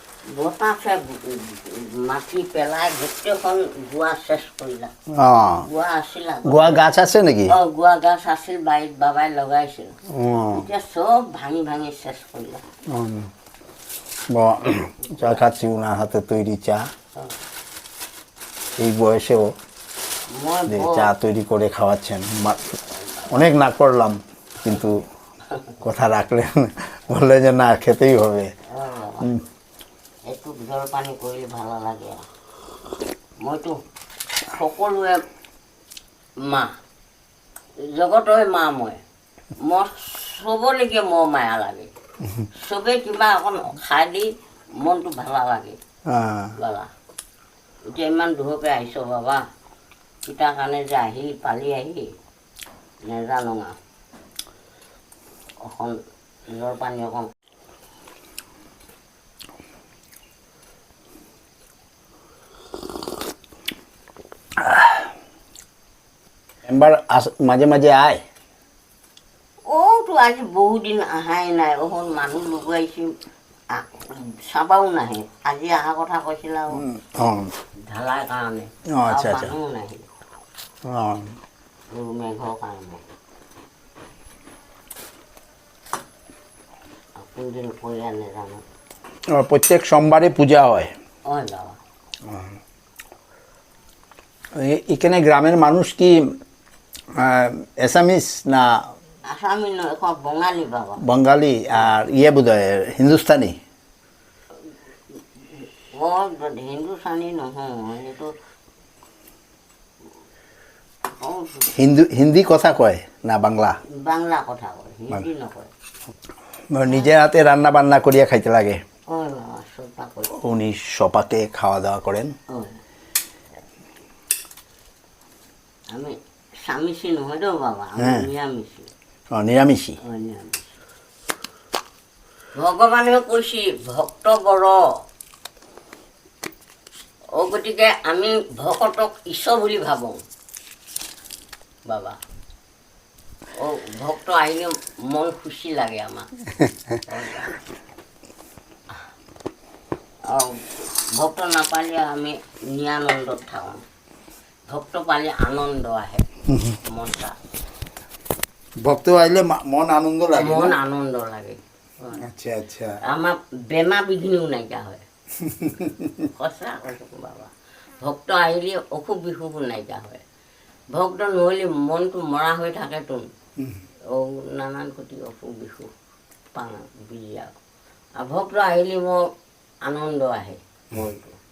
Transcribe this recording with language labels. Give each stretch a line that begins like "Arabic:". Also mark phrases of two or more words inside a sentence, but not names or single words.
Assamese: বতাহে মাটি পেলাই গোটেইখন গুৱা চেচ কৰিলা। অঁ গুৱা আছিল আগত। গুৱা গাছ আছে নেকি? গুৱা গাছ আছিল, বাৰীত বাবাই লগাইছিল। অঁ এতিয়া চব ভাঙি ভাঙি চেচ কৰিলা।
Bangla: চা খাচ্ছি ওনার হাতে তৈরি চা। এই বয়সেও
Assamese: মই
Bangla: যে চা তৈরি করে খাওয়াচ্ছেন, অনেক না করলাম কিন্তু কথা রাখলেন, বললেন যে না খেতেই হবে।
Assamese: একটু জলপানী কৰিলে ভাল লাগে। মইতো সকলোৱে মা, জগতৰে মা মই চবলৈকে মোৰ মায়া লাগে। চবেই কিবা অকণ খাই দি মনটো ভাল লাগে। বাবা এতিয়া ইমান দূৰকৈ আহিছ বাবা, কিতাৰ কাৰণে যে আহি পালি আহি নেজানো আৰু। অকণ জলপানী অকণ
Bangla: মেম্বার মাঝে মাঝে আয়।
Assamese: তো আজি বহুদিন অহাই নাই। অহন মানুহ লগাইছিল, চাবাও নাহে। আজি অহা কথা কৈছিল আৰু ঢালাৰ কাৰণে।
Bangla: আচ্ছা আচ্ছা।
Assamese: মানুহ নাহিল মেঘৰ কাৰণে। কোনদিন কৰি আনে জানো।
Bangla: প্রত্যেক সোমবারে পূজা হয়।
Assamese: হয় বাবা।
Bangla: এখানে গ্রামের মানুষ কি এসামিস না
Assamese: আসামি নয়, এখন বঙালী বাবা।
Bangla: বাঙালি আর বোধ হয় হিন্দুস্তানি?
Assamese: হিন্দুস্তানী নহয়, এইটো
Bangla: হিন্দি কথা কয় না বাংলা?
Assamese: বাংলা কথা কয়, হিন্দী নকয়।
Bangla: নিজের হাতে রান্না বান্না করিয়া খাইতে লাগে।
Assamese: হয় বাবা, সবটা কয়।
Bangla: উনি সপাকে খাওয়া দাওয়া করেন।
Assamese: আমি স্বামীসী নহয় তো বাবা, আমি নিৰামিষী।
Bangla: নিরামিষী।
Assamese: নিৰামিষ। ভগৱানে কৈছে ভক্ত বৰ, গতিকে আমি ভকতক ঈশ্বৰ বুলি ভাবোঁ বাবা। ভক্ত আহিলে মন খুচি লাগে আমাৰ। ভক্ত নাপালে আমি নিৰানন্দত থাকোঁ। ভক্ত পালে আনন্দ আহে মনটা। ভক্ত আইলে মন আনন্দ লাগে। মন আনন্দ লাগে।
Bangla: আচ্ছা আচ্ছা।
Assamese: আমাৰ বেমাৰ বিঘিনিও নাইকিয়া হয়। সঁচা কৈছোঁ বাবা, ভক্ত আহিলে অসুখ বিসুখো নাইকিয়া হয়। ভক্ত নহ'লে মনটো মৰা হৈ থাকেতো। নানান কোটি অসুখ বিসুখ পাওঁ বিজয়া। আৰু ভক্ত আহিলে মোৰ আনন্দ আহে মনটো।